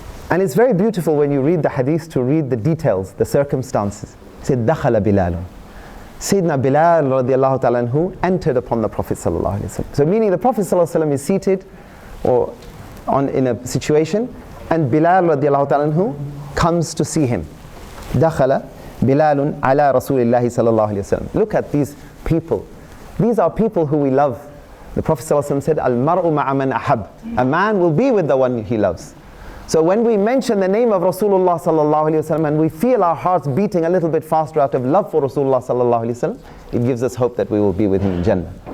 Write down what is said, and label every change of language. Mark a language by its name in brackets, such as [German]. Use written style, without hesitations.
[English] And it's very beautiful when you read the hadith to read the details, the circumstances. He said, [Arabic] دخل بلال. [English] Sayyidina Bilal radiallahu ta'ala anhu entered upon the Prophet sallallahu alaihi wasallam. So meaning the Prophet sallallahu alaihi wasallam is seated or in a situation, and Bilal radiallahu ta'ala anhu comes to see him. [Arabic] دخل بلال على رسول الله صلى الله عليه وسلم. [English] Look at these people. These are people who we love. The Prophet sallallahu alaihi wasallam said, [Arabic] Al-mar'u ma'a man ahab. [English] A man will be with the one he loves. So when we mention the name of Rasulullah sallallahu alaihi wasallam and we feel our hearts beating a little bit faster out of love for Rasulullah sallallahu alaihi wasallam, it gives us hope that we will be with him in Jannah.